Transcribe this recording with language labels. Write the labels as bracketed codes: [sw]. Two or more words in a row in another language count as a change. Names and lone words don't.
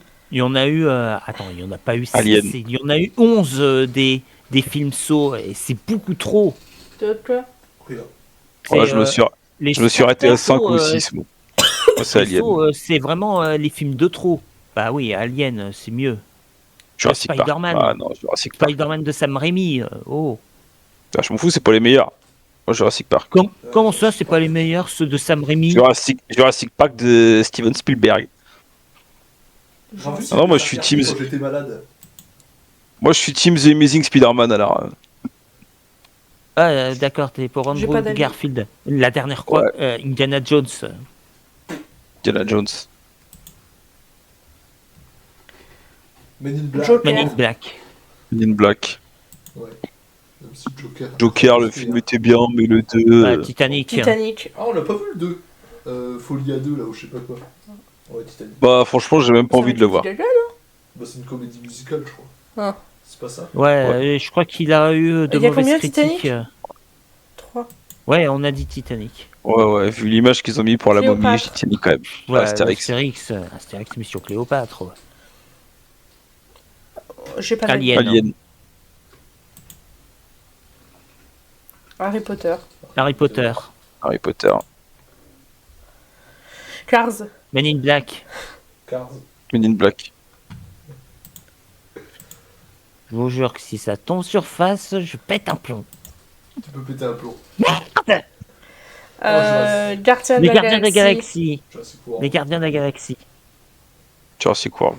[fr] Attends, il y en a pas eu 6. Alien. Il y en a eu 11 des films Saw et c'est beaucoup trop. Quoi Rien. Ouais, C'est, je me suis arrêté à 5 Saw, ou 6. Bon. Moi, c'est les Alien. Saw, c'est vraiment les films de trop. Bah oui, Alien, c'est mieux. Jurassic Park. Spider-Man. Ah non, Jurassic Park. Spider-Man de Sam Raimi. Oh. Ah, je m'en fous, c'est pas les meilleurs. Moi, Jurassic Park. Comment ça, c'est pas les meilleurs ceux de Sam Raimi? Jurassic Park de Steven Spielberg. J'ai vu Ah non, moi, je ça suis quand team. j'étais malade. Moi, je suis Team The Amazing Spider-Man, alors. Ah, d'accord, t'es pour J'ai Andrew pas d'avis. Garfield. La dernière croix, Indiana Jones. Indiana Jones. Men in Black. Joker. Man in Black. Men in Black. Ouais. Même si Joker. Joker, le film était bien, mais le 2. Titanic. Titanic. Ah, on l'a pas vu le 2. Folie à 2, là, ou je sais pas quoi. Ouais, Titanic. Bah, franchement, j'ai même pas envie de le voir. Gaga, Bah, c'est une comédie musicale, je crois. Ah. C'est pas ça? Ouais, je crois qu'il a eu de Il y a mauvaises combien, critiques. Titanic 3. Ouais, on a dit Titanic. Ouais, vu l'image qu'ils ont mis pour la momie, Cléopâtre. j'ai Titanic quand même. Ouais, Astérix. Astérix Mission Cléopâtre. Ouais. J'ai pas d'avis. Alien. Alien. Harry Potter. Harry Potter. Harry Potter. Cars. Men in Black. Cars. Men in Black. Je vous jure que si ça tombe sur face, je pète un plomb. Tu peux péter un plomb. Gardien de Les la Gardiens de la Galaxie. Galaxie. Jurassic World. Les Gardiens de la Galaxie. Jurassic World.